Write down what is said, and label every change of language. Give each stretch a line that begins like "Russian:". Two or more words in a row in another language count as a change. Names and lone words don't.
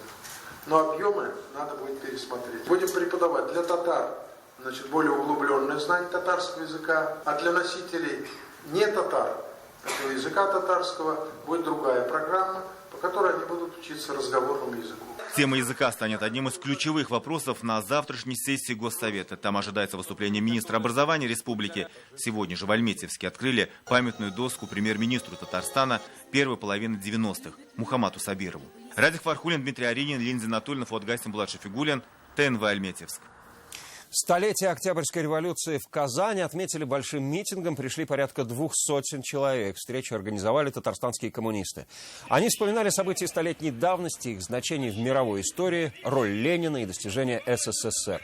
Russian: Но объемы надо будет пересмотреть. Будем преподавать для татар, более углубленное знание татарского языка, а для носителей не татар, этого языка татарского будет другая программа, по которой они будут учиться разговорному языку. Тема языка станет одним из ключевых вопросов на завтрашней сессии Госсовета. Там ожидается выступление министра образования республики. Сегодня же в Альметьевске открыли памятную доску премьер-министру Татарстана первой половины 90-х Мухаммаду Сабирову. Радик Фархулин, Дмитрий Аринин, Линза Анатольевна, Гастин, Булат Шафигулин, ТНВ Альметьевск. Столетие Октябрьской революции в Казани отметили большим митингом. Пришли порядка 200 человек. Встречу организовали татарстанские коммунисты. Они вспоминали события столетней давности, их значение в мировой истории, роль Ленина и достижения СССР.